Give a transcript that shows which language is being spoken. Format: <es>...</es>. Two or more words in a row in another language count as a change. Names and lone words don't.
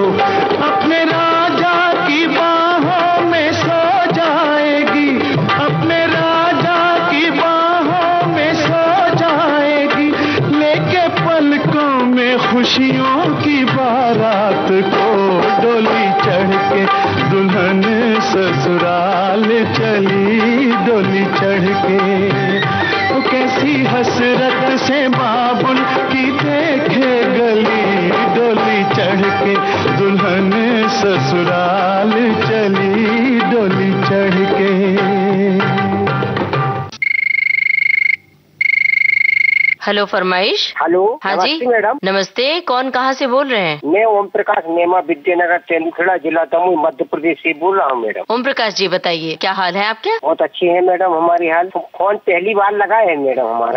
<hi>अपने राजा की बाहों में सो जाएगी, अपने राजा की बाहों में सो जाएगी, लेके पलकों में खुशियों की बारात को। डोली चढ़ के दुल्हन ससुराल चली डोली चढ़ के। वो कैसी हसरत से बाबुल की देखे गली डोली चढ़ के। दुल्हन ससुराल चली डोली चढ़ के। हेलो फरमाइश। हेलो। हाँ जी मैडम। नमस्ते, कौन कहाँ से बोल रहे हैं? मैं ओम प्रकाश नेमा विद्यानगर तेंदुखेड़ा जिला दमोह मध्य प्रदेश से बोल रहा हूँ मैडम। ओम प्रकाश जी बताइए क्या हाल है आपके? बहुत अच्छे हैं मैडम हमारी हाल। फोन पहली बार लगा है मैडम हमारा।</hi>